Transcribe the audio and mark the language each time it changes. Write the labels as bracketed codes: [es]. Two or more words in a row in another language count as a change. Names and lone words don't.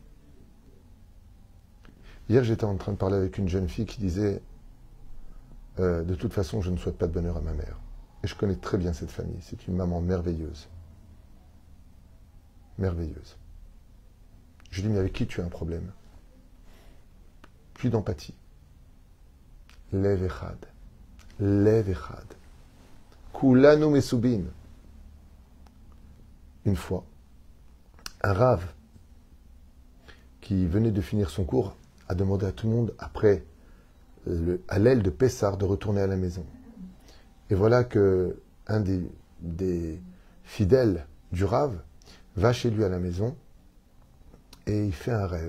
[fr] Hier, j'étais en train de parler avec une jeune fille qui disait de toute façon, je ne souhaite pas de bonheur à ma mère. Et je connais très bien cette famille. C'est une maman merveilleuse. Merveilleuse. Je lui dis, mais avec qui tu as un problème? Plus d'empathie. [he] לב אחד. לב אחד. כולנו מסובין. [fr] Une fois, un rave qui venait de finir son cours a demandé à tout le monde, après à l'aile de Pessah, de retourner à la maison. Et voilà que un des fidèles du rave va chez lui à la maison et il fait un rêve.